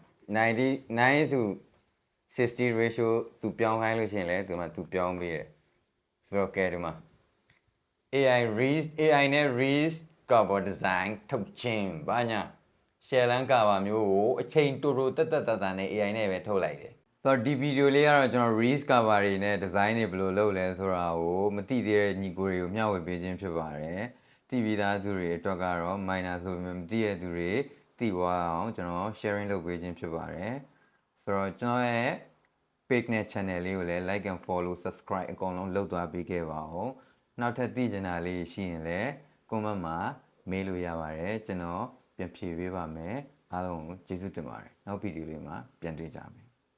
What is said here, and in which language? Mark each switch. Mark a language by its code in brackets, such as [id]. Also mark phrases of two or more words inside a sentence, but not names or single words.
[my] 9:60 ratio သူပြောင်းခိုင်းလို့ရှိရင်လည်းဒီမှာသူပြောင်းပေးတယ်ဆိုတော့ကဲဒီမှာ AI နဲ့ [en] read cover design [my] ထုတ်ခြင်းဘာညာ share လန်း cover မျိုးကို အချိန်တူတက်နဲ့ AI နဲ့ပဲထုတ်လိုက်တယ်ဆိုတော့ဒီဗီဒီယိုလေးကတော့ကျွန်တော် [en] read cover [my] တွေနဲ့ design တွေဘယ်လိုလုပ်လဲဆိုတာကိုမသိသေးတဲ့ညီကိုတွေကိုမျှဝေပေးခြင်းဖြစ်ပါတယ်သိပြီးသားသူတွေအတွက်ကတော့ minor ဆိုပေမဲ့မသိတဲ့သူတွေသိသွားအောင်ကျွန်တော် sharing လုပ်ပေးခြင်းဖြစ်ပါတယ်ဆိုတော့ကျွန်တော်ရဲ့ page နဲ့ channel လေးကိုလည်း [en] like and follow subscribe [my] အကုန်လုံးလုပ်သွားပေးခဲ့ပါဦးနောက်ထပ်သိချင်တာလေးရှိရင်လည်း comment မှာမေးလို့ရပါတယ်ကျွန်တော်ပြန်ဖြေပေးပါမယ်အားလုံးကိုကျေးဇူးတင်ပါတယ်နောက်ဗီဒီယိုလေးမှာပြန်တွေ့ကြမယ်